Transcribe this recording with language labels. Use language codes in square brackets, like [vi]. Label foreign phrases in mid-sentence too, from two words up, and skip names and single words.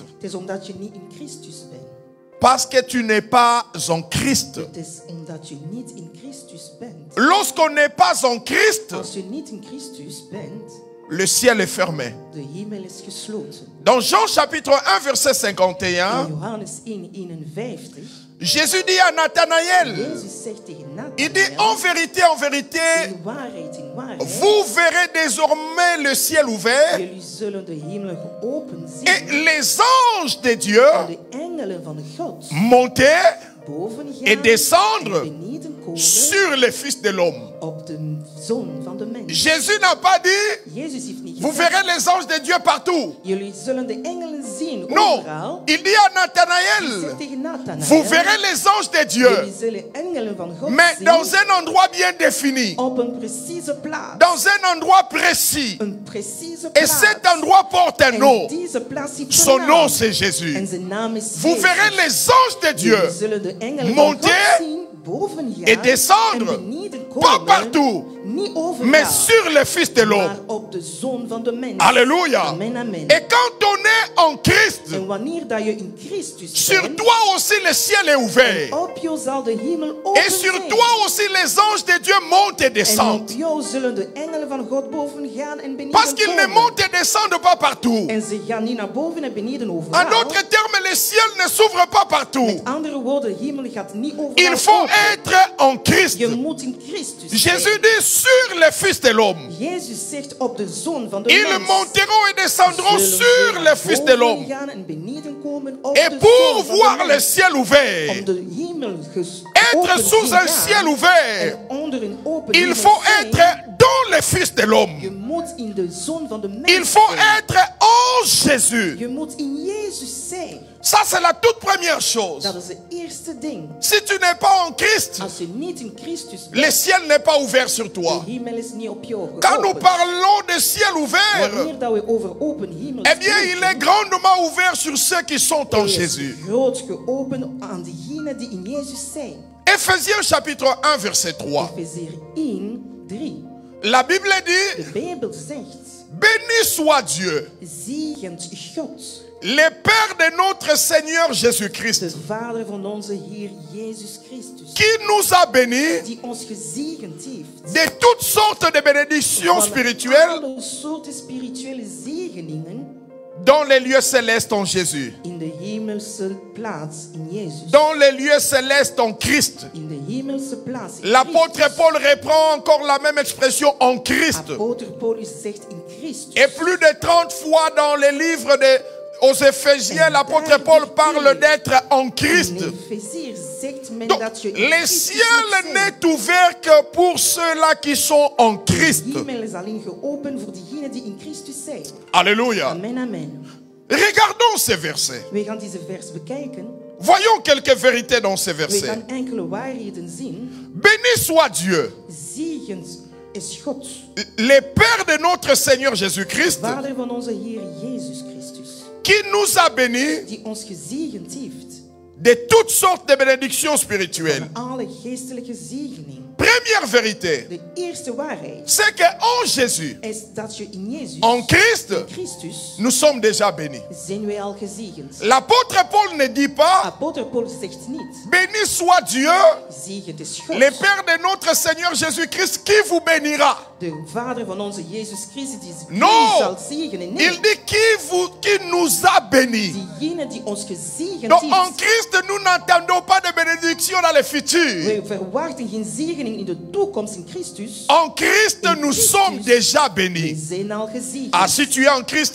[nl] het is omdat je niet in Christus bent. [fr] Parce que tu n'es pas en Christ. [nl] Het is omdat je niet in Christus bent. [fr] Lorsqu'on n'est pas en Christ, [nl] Als je niet in Christus bent, [fr] le ciel est fermé. [nl] de hemel is gesloten. [fr] Dans Jean chapitre 1 verset [nl] In 51, Johannes 1:51, [fr] Jésus dit à Nathanaël, [nl] Jezus zegt tegen [fr] il dit Nathanael, en vérité, [nl] in waarheid, [fr] vous verrez désormais le ciel ouvert [nl] jullie zullen de hemel geopend [fr] et [nl] zien [fr] les anges de Dieu [nl] en de engelen van God [fr] monter [nl] boven [fr] et [nl] gaan [fr] descendre [nl] en beneden komen [fr] sur le Fils de l'homme. [nl] op de zoon van de mens. [fr] Jésus n'a pas dit, [nl] Jezus heeft niet [fr] vous [nl] gezegd, [fr] verrez les anges de Dieu partout. [nl] jullie zullen de engelen zien [fr] Non, [nl] overal. [fr] il dit à [nl] Hij Nathanaël, zegt tegen Nathanael, [fr] vous verrez les anges de Dieu, [nl] jullie zullen engelen van God [fr] mais [nl] zien [fr] dans un endroit bien défini, [nl] op een precieze plaats. [fr] dans un endroit précis. [nl] Een precieze [fr] Et [nl] plaats. [fr] cet endroit porte un [nl] En [fr] nom. [nl] deze plaats heeft [fr] Son [nl] een [fr] nom, [nl] naam. [fr] c'est [nl] En [fr] Jésus. [nl] zijn naam is [fr] Vous [nl] Jezus. [fr] verrez les anges de Dieu, [nl] Jullie zullen de engelen [fr] monter [nl] van God zien, boven gaan [fr] et descendre, [nl] en beneden [fr] pas [nl] komen, [fr] partout, [nl] niet overal, [fr] mais sur le Fils de [nl] maar [fr] l'homme. [nl] op de zoon van de mens. [fr] Alléluia. Amen, amen. Et quand on est en Christ, [nl] En wanneer dat je in Christus [fr] sur [nl] bent, [fr] toi aussi le ciel est ouvert. [nl] op jou zal de hemel open [fr] Et sur [nl] zijn. [fr] toi aussi les anges de Dieu montent et [nl] En op [fr] descendent. [nl] jou zullen de engelen van God boven gaan en beneden [fr] Parce qu'ils ne [nl] komen. [fr] montent et descendent pas partout. [nl] En ze gaan niet naar boven en beneden overal. [fr] En d'autres termes, le ciel ne s'ouvre pas partout. [nl] Met andere woorden, de hemel gaat niet overal [fr] Il faut [nl] open. [fr] être en Christ. [nl] Je moet in Christus [fr] Jésus [nl] zijn. [fr] dit sur le Fils de l'homme. [nl] Jezus zegt op de zoon van de [fr] Ils [nl] mens. [fr] monteront et descendront [nl] Zullen [fr] sur [nl] ze [fr] le Fils de [nl] boven [fr] l'homme. [nl] gaan en beneden komen op [fr] Et [nl] de [fr] pour [nl] zoon van [fr] voir [nl] de [fr] le [nl] mens. [fr] ciel ouvert, [nl] Om de hemel [fr] être [nl] open [fr] sous [nl] zien [fr] un [nl] gaan [fr] ciel ouvert, [nl] en onder een open [fr] il [nl] hemel [fr] faut [nl] zijn, [fr] être dans le Fils de [nl] je [fr] l'homme. [nl] moet in de zoon van de mens [fr] Il faut [nl] zijn. [fr] être en Jésus. [nl] Je moet in Jezus zijn. [fr] Ça, c'est la toute première chose. [nl] Dat is het eerste ding. [fr] Si tu n'es pas en Christ, [nl] Als je niet in Christus [fr] le [nl] bent, [fr] ciel n'est pas ouvert sur toi. [nl] de hemel is niet op jou [fr] Quand nous [nl] geopend. [fr] parlons de ciel ouvert, [nl] Wanneer dat we over open hemel [fr] eh bien, il est grandement ouvert sur ceux qui sont en [nl] is [fr] Jésus. [nl] groot geopend aan diegenen die in Jezus zijn. [fr] Ephésiens chapitre 1, verset 3. [nl] Efeziër 1:3. [fr] La Bible dit, [nl] De Bijbel zegt, [fr] béni soit Dieu, [nl] zegent God, [fr] le Père de notre Seigneur [nl] de [fr] Jésus-Christ, [nl] Vader van onze Heer Jezus Christus, [fr] qui nous a bénis [nl] die ons gezegend heeft [fr] de toutes sortes de bénédictions [nl] van [fr] spirituelles [nl] alle soorten spirituele zegeningen [fr] dans les lieux célestes en Jésus, [nl] in de hemelse plaats in Jezus. [fr] dans les lieux célestes en Christ. [nl] In de hemelse plaats in [fr] L'apôtre [nl] Christus. [fr] Paul reprend encore la même expression en Christ. [nl] Apostel Paulus zegt in Christus. [fr] Et plus de 30 fois dans les livres aux Éphésiens, l'apôtre Paul parle d'être en Christ. [nl] In Efeziër zegt men [fr] Donc, [nl] dat je in [fr] le [nl] Christus [fr] ciel [nl] moet zijn. [fr] n'est ouvert que pour ceux-là qui sont en Christ. [nl] De hemel is alleen geopend voor diegenen die in Christus zijn. [fr] Alléluia. Amen, amen. Regardons ces versets. [nl] We gaan deze vers bekijken. [fr] Voyons quelques vérités dans ces [nl] We [fr] versets. [nl] gaan enkele waarheden zien. [fr] Béni soit Dieu, [nl] Zegend is God, [fr] le Père de notre Seigneur Jésus-Christ, [nl] Vader van onze Heer Jezus Christus, [fr] qui nous a bénis [nl] die ons gezegend heeft [fr] de toutes sortes de bénédictions spirituelles [nl] van alle geestelijke zegeningen [fr] première vérité, [nl] De eerste waarheid [fr] c'est qu'en Jésus, [nl] is dat je in Jezus, [fr] en Christ, [nl] Christus, [fr] nous sommes déjà bénis. [nl] zijn wij al gezegend. [fr] L'apôtre Paul ne dit pas, [nl] Apostel Paulus zegt niet, [fr] béni soit Dieu, [nl] zegend is God, [fr] le Père de notre Seigneur Jésus-Christ, qui vous bénira. [nl] de Vader van onze Jezus Christus, die [fr] Non. [nl] jullie zal zegenen. Nee, [fr] Il dit qui nous a bénis. [nl] diegene die ons gezegend [fr] Donc en [nl] heeft. [fr] Christ, nous n'attendons pas de bénédiction dans le futur. [nl] Wij verwachten geen zegening in de toekomst in Christus. [fr] En Christ, nous sommes déjà [nl] We [fr] bénis. [nl] zijn al gezegend. [fr] Ah, si tu es en Christ,